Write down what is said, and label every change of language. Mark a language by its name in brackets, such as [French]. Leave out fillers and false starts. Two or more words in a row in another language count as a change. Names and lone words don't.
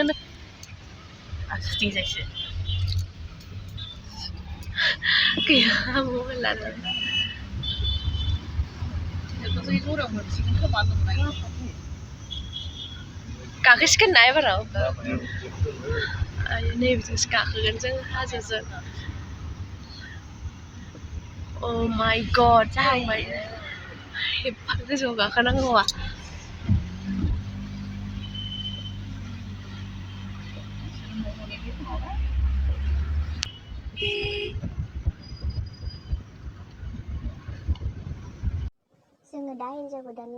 [Bodo] गैया मबाइल लानानै गाखोसिगोन ना एबाराव आयै नैबिथिंसो गाखोगोन जों हाजोजों [English] Oh my god, [Bodo] जाहांबाय एफा गोजौआव गाखोनांगौआ जोङो दा हिन्जाव गोदाननि